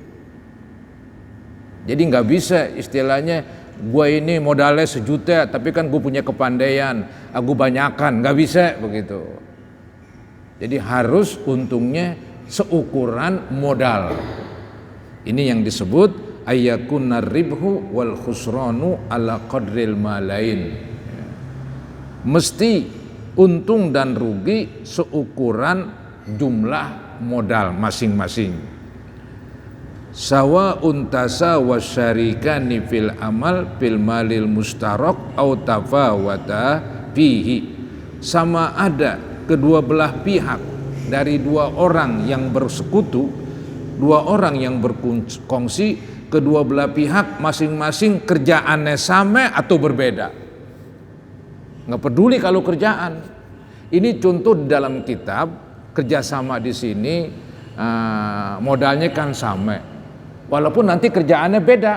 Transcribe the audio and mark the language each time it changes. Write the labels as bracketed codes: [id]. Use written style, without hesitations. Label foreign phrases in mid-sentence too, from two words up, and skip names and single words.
[id] Jadi nggak bisa istilahnya gue ini modalnya 1 juta tapi kan gue punya kepandaian, aku banyakan, nggak bisa begitu. Jadi harus untungnya seukuran modal. Ini yang disebut [ar] أن يكون الربح والخسران على قدر المالين. [id] Mesti untung dan rugi seukuran jumlah modal masing-masing. [ar] سواء تساوى الشريكان في العمل في المال المشترك أو تفاوتا فيه. [id] Sama ada kedua belah pihak dari dua orang yang bersekutu, dua orang yang berkongsi, kedua belah pihak masing-masing kerjaannya sama atau berbeda. Nggak peduli kalau kerjaan. Ini contoh di dalam kitab kerjasama di sini modalnya kan sama, walaupun nanti kerjaannya beda.